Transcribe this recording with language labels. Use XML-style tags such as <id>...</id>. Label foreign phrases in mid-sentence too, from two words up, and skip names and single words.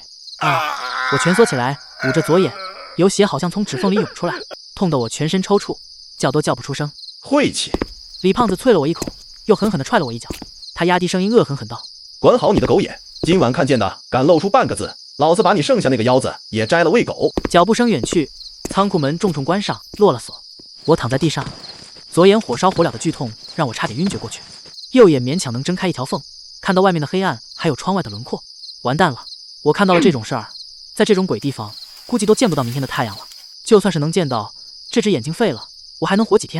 <zh>我蜷縮起來，捂着左眼，有血好像從指縫裡湧出來，痛得我全身抽搐，叫都叫不出聲。晦氣！李胖子啐了我一口，又狠狠地踹了我一腳。他压低聲音惡狠狠道：“ 管好你的狗眼！今晚看見的敢露出半個字，老子把你剩下那個腰子也摘了餵狗！”腳步聲遠去，倉庫門重重關上，落了鎖。我躺在地上，左眼火燒火燎的劇痛讓我差點暈厥過去，右眼勉強能睜開一條縫，看到外面的黑暗，還有窗外的輪廓。完蛋了，我看到了這種事兒，在這種鬼地方，估計都見不到明天的太陽了。就算是能見到，這隻眼睛廢了，我還能活幾天？</zh>